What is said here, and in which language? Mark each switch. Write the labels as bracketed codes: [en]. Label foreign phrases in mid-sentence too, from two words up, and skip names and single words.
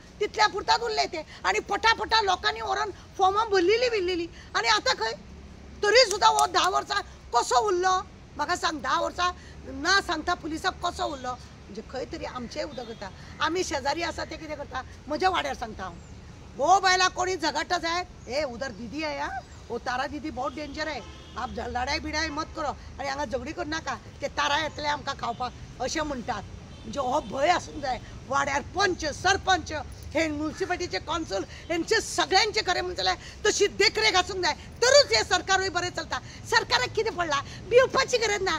[kok] तितल्या पुरतात उरले ते आनी पटापटा लोकांनी व्हरोन फॉर्मां भरलेली आनी आतां खंय? तरी सुद्दां हो 10 वर्सां कसो उरलो? म्हाका सांग, 10 वर्सां ना सांगता पुलिसाक कसो उरलो? म्हणजे खंय तरी आमचेंय उदक करता. आमी शेजारी आसा ते कितें करता, म्हज्या वाड्यार सांगता हांव, हो बायला कोणी झगडटा जाय, [hi] ए उधर दीदी है हा, वो तारा दीदी बहुत डेंजर है, आप लढाई बिडाई मत करो [kok] आनी हांगा झगडी करू नाका, ते तारा येतले आमकां खावपाक अशें म्हणटात. म्हणजे हो भंय आसूंक जाय. वाड्यार पंच सरपंच हे म्युन्सिपाल्टीचे कौन्सिल हेंचे सगळ्यांचे खरें म्हणलें जाल्यार तशी देखरेख आसूंक जाय, तरूच हे सरकारूय बरें चलता. सरकाराक कितें पडला? भिवपाची गरज ना.